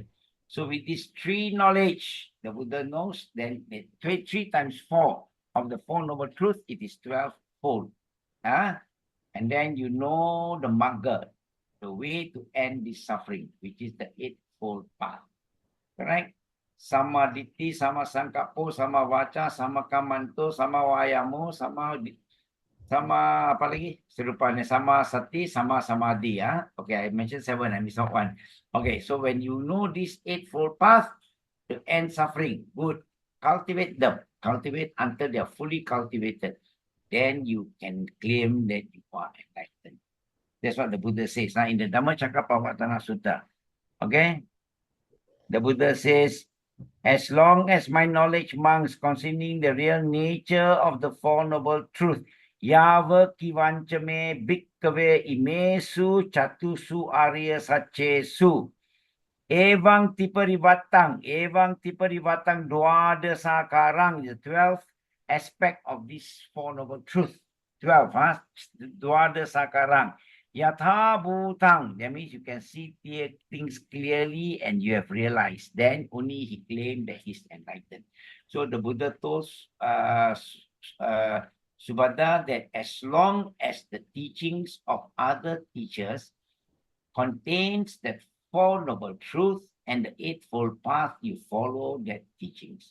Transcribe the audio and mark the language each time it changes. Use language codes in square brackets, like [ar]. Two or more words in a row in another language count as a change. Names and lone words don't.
[en] So with this 3 knowledge, the Buddha knows, then 3 times 4 of the 4 noble truths, it is 12-fold. And then you know the Magga, the way to end this suffering, which is the 8-fold path. Correct? [pi] Sama ditti, sama sangkapo, sama vaca, sama kamanto, sama wayamo, sama [ms] apa lagi? [pi] Serupanya sama sati, sama samadhi. [en] Okay, I mentioned 7, I missed out 1. Okay, so when you know this 8-fold path to end suffering, good. Cultivate them. Cultivate until they are fully cultivated. Then you can claim that you are enlightened. That's what the Buddha says in the Dhammacakkappavattana Sutta. Okay? The Buddha says, as long as my knowledge, monks, concerning the real nature of the 4 noble truths, [pi] yava kivancha me bhikkave imesu chatusu arya satchesu evang tiparivatang dwada sakarang, [en] the 12th aspect of this 4 noble truths. 12, [pi] dwada sakarang. Yatha bhutang. [en] That means you can see things clearly and you have realized. Then only he claimed that he's enlightened. So the Buddha told Subhadra that as long as the teachings of other teachers contains that Four Noble Truths and the Eightfold Path, you follow that teachings.